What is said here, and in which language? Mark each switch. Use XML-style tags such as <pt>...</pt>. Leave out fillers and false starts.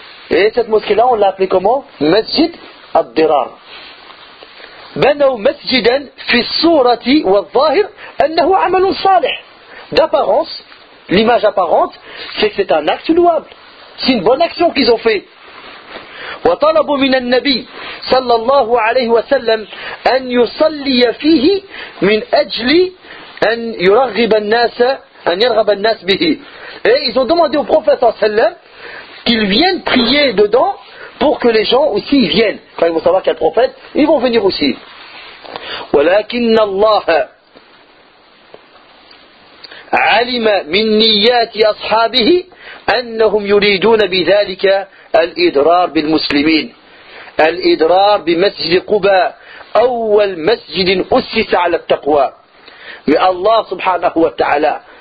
<fr>Et cette mosquée-là, on l'a appelée comment? Masjid al-Dirar.</fr> <ar>Banaw masjidan fi surati wa al-zahir annahu amalun salih.</ar> <fr>D'apparence, l'image apparente, c'est que c'est un acte louable. C'est une bonne action qu'ils ont fait.</fr> <ar>وطلبوا من النبي صلى الله عليه وسلم أن يصلي فيه من أجل أن يرغب الناس أن يرغب الناس به.</ar> <fr>Et ils ont demandé au prophète</fr> <ar>صلى الله عليه وسلم</ar> <fr>qu'il vienne prier dedans pour que les gens aussi viennent. Quand ils vont savoir qu'il y a le prophète, ils vont venir aussi.</fr> <ar>ولكن الله علم من نيات أصحابه أنهم يريدون بذلك الإدرار بالمسلمين الإدرار بمسجد قباء أول مسجد أسس على التقوى من الله سبحانه وتعالى</ar>